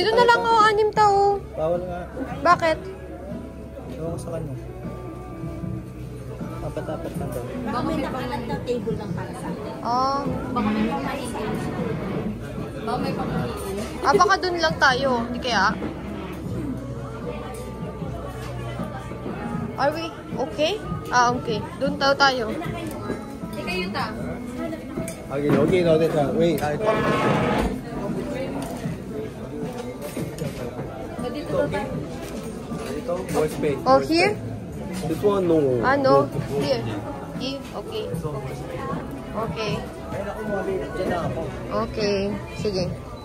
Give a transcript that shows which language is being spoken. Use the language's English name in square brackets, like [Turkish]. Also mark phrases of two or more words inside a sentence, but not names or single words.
[Filipino] Dito na lang, oh. 6 tao. Bawal nga. Bakit? Ewan ko sa kanya. Apat-apat lang daw. Baka may nakalat na table lang para sa atin. Oh. Baka may pamaliin. Baka may pamaliin. Ah, baka dun lang tayo. Hindi kaya? [English] Are we okay? Ah, okay. [Filipino] Dun tayo. Ika yun ta. [Korean] 여기 넣어야 되잖아. 왜? [Filipino] Dito daw tayo. Dito, [English] more space. Oh, here? This one, no. Ah, no. Here. Here. Okay. Okay. [Filipino] Ayun ako, Molly. Diyan na ako. Okay. Sige.